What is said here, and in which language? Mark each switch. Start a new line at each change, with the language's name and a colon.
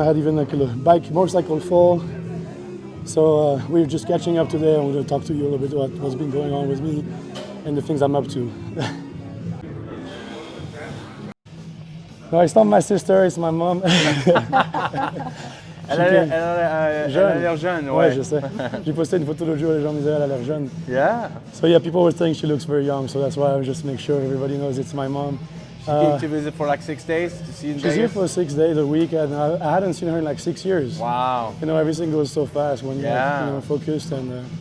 English: I had even like a motorcycle fall. So we're just catching up today. I'm going to talk to you a little bit about what's been going on with me and the things I'm up to. No, it's not my sister, it's my mom.
French: Elle a l'air jeune, ouais. Ouais, je sais. J'ai posté une photo l'autre jour, les gens me disaient elle a l'air jeune.
English: Yeah. So yeah, people were saying she looks very young, so that's why I just make sure everybody knows it's my mom. She came to visit for like 6 days to see you in She's here Vegas? for 6 days a week, and I hadn't seen her in like 6 years. Wow. You know, everything goes so fast when you're focused and.